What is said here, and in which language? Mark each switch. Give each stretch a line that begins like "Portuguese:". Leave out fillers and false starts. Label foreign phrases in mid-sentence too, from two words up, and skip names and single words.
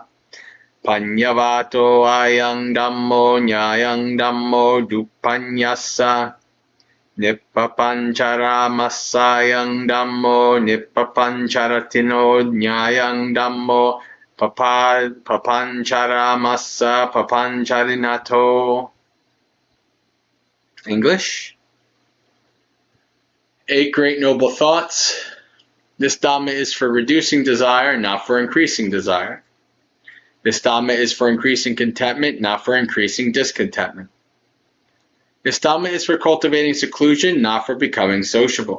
Pali: Panyavato ayang dhammo nyayang dhammo dupanyassa. Nippapancharamasayang dhammo nippapancharatino nyayang dhammo papancharamassa papancharinato.
English: English. 8 great noble thoughts. This Dhamma is for reducing desire, not for increasing desire. This Dhamma is for increasing contentment, not for increasing discontentment. This Dhamma is for cultivating seclusion, not for becoming sociable.